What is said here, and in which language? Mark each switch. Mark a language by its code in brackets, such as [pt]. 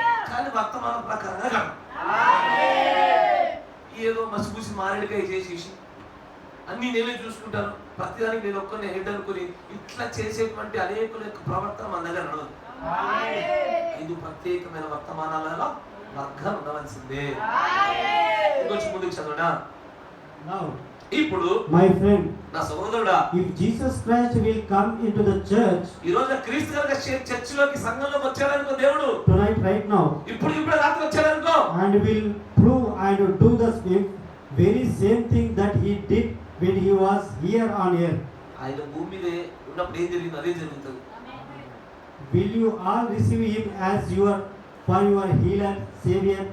[te] కానీ వర్తమానం ప్రకారంగా కాదు, ఏదో మసిపూసి మారేడుకాయ చేసేసి అన్ని నేనే చూసుకుంటాను, ప్రతిదానికి నేను ఒక్కరిని హెడ్ అనుకుని ఇట్లా చేసేటువంటి అనేకుల యొక్క ప్రవర్తన మన దగ్గర నడవదు. 5 ప్రత్యేకమైన వర్తమానాలలో వర్గాలు ఉండవలసిందే. ఇంకొంచెం ముందుకు చదవనా? ఇప్పుడు [en] My friend, [te] నా సహోదరుడా, [en] if Jesus Christ will come into the church [te] ఈ రోజు క్రీస్తు కనుక చర్చిలోకి సంఘంలోకి వచ్చాడనుకో దేవుడు, [en] tonight, right now, [te] ఇప్పుడు రాత్రి వచ్చాడనుకో, [en] and will prove and do the very same thing that he did when he was here on earth, [te] ఆయన భూమి మీద ఉన్నప్పుడు ఏం జరిగిందో అదే జరుగుతుంది. [en] will you all receive him as your for your healer, savior?